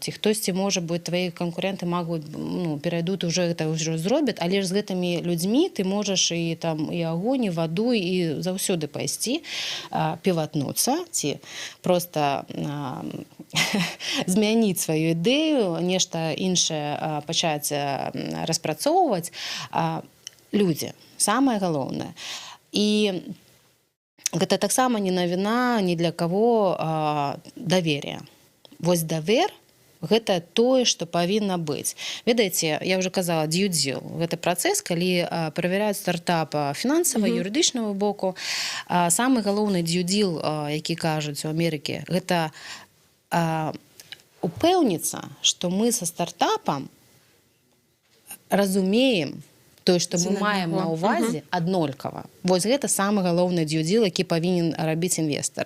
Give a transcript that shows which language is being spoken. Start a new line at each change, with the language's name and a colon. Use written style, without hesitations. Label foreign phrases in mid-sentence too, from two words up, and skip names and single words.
Belarusian: Ці хтосьці, можа быць, твои канкуренты могуць, перайдуць, уже гэта ўжо зробяць, але ж з гэтымі людзьмі ты можаш і там і агонь, і ваду, і заўсёды пайсці, піватнуцца, ці проста змяніць сваю ідэю, нешта іншае пачаць распрацоўваць. Людзі, самае галоўнае. І гэта таксама не навіна ні для каго давер'я. Вось давер – гэта тое, што павінна быць. Ведаеце, я ўжо казала,
English: due deal.
Belarusian: Гэта працэс, калі правяраюць стартап фінансава, юрыдычнага боку. Самы галоўны
English: due deal,
Belarusian: які кажуць у Амерыкі, гэта упэўніцца, што мы са стартапам разумеем тое, што мы маем на ўвазе, аднолькава. Вось гэта самы галоўны дью-діл, які павінен рабіць інвестар.